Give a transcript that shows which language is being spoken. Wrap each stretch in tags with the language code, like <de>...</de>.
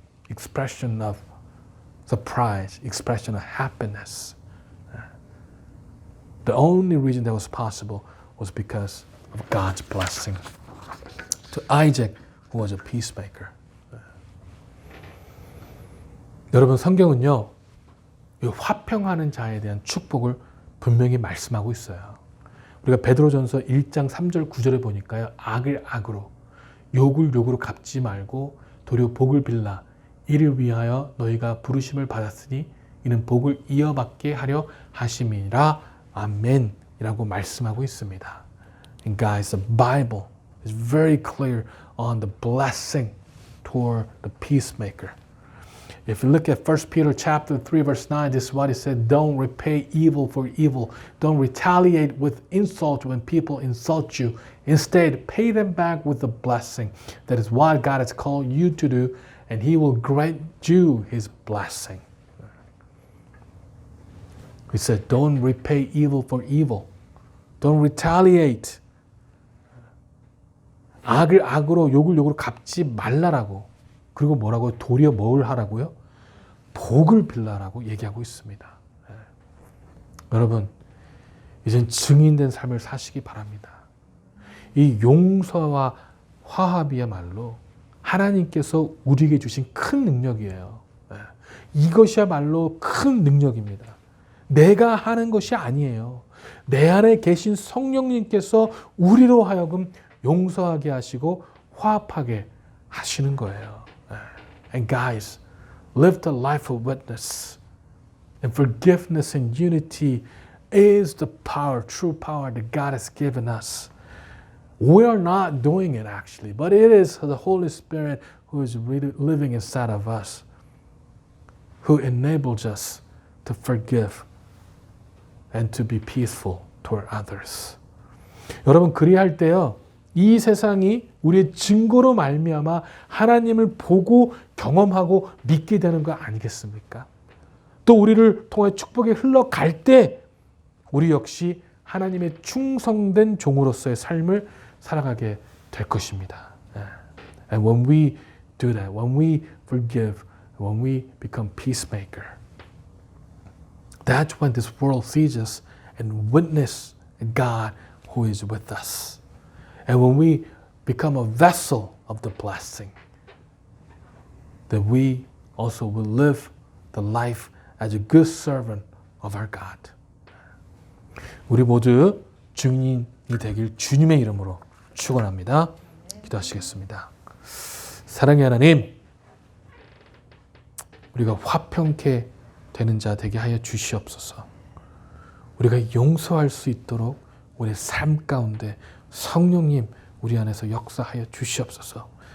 <en>Expression of surprise, expression of happiness. The only reason that was possible was because of God's blessing to Isaac, who was a peacemaker.</en> <ko>여러분, 성경은요, 이 화평하는 자에 대한 축복을 분명히 말씀하고 있어요. 우리가 베드로전서 1장 3절 9절에 보니까요, 악을 악으로, 욕을 욕으로 갚지 말고 도리어 복을 빌라. 이를 위하여 너희가 부르심을 받았으니 이는 복을 이어받게 하려 하심이라. 아멘이라고 말씀하고 있습니다.</ko> <en>And guys, the Bible is very clear on the blessing toward the peacemaker. If you look at 1 Peter chapter 3 verse 9, this is what it said, don't repay evil for evil. Don't retaliate with insult when people insult you. Instead, pay them back with a blessing. That is what God has called you to do, and He will grant you His blessing. He said, don't repay evil for evil. Don't retaliate.</en> <ko>악을 악으로, 욕을 욕으로 갚지 말라라고. 그리고 뭐라고? 도리어 뭘 하라고요? 복을 빌라라고 얘기하고 있습니다. 여러분, 이젠 증인된 삶을 사시기 바랍니다. 이 용서와 화합이야말로 하나님께서 우리에게 주신 큰 능력이에요. 이것이야말로 큰 능력입니다. 내가 하는 것이 아니에요. 내 안에 계신 성령님께서 우리로 하여금 용서하게 하시고 화합하게 하시는 거예요.</ko> <en>And guys, live the life of witness. And forgiveness and unity is the power, true power that God has given us. We are not doing it actually, but it is the Holy Spirit who is living inside of us, who enables us to forgive and to be peaceful toward others.</en> <ko>여러분 그리할 때요, 이 세상이 우리의 증거로 말미암아 하나님을 보고 경험하고 믿게 되는 거 아니겠습니까? 또 우리를 통해 축복이 흘러갈 때 우리 역시 하나님의 충성된 종으로서의 삶을 살아가게 될 것입니다.</ko> <en>And when we do that, when we forgive, when we become peacemaker, that's when this world sees us and witness God who is with us. And when we become a vessel of the blessing, then we also will live the life as a good servant of our God.</en> <ko>우리 모두 증인이 되길 주님의 이름으로 축원합니다. 기도하시겠습니다. 사랑의 하나님, 우리가 화평케 되는 자 되게 하여 주시옵소서. 우리가 용서할 수 있도록 우리의 삶 가운데 성령님 우리 안에서 역사하여 주시옵소서.</ko>